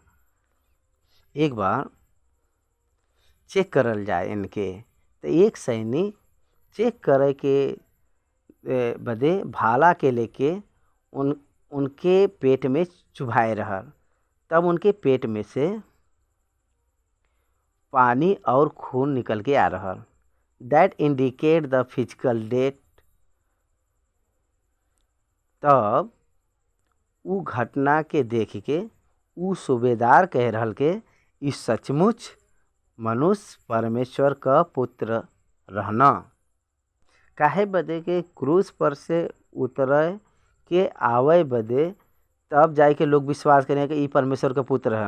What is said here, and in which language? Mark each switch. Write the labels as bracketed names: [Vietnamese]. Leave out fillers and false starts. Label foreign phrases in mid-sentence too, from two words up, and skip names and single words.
[Bhojpuri] एक बार चेक करल जाए इनके तो एक सैनिक चेक करे के बदे भाला के लेके उनके पेट में चुभाए रहल। तब उनके पेट में से पानी और खून निकल के आ रहल। [English] that indicate the physical death. [Bhojpuri] तब उ घटना के देख के उ सूबेदार कह रहल के ई सचमुच मनुष्य परमेश्वर का पुत्र रहना। काहे बदे के क्रूस पर से उतरे के आवे बदे तब जाए के लोग विश्वास करें कि ई परमेश्वर का पुत्र है।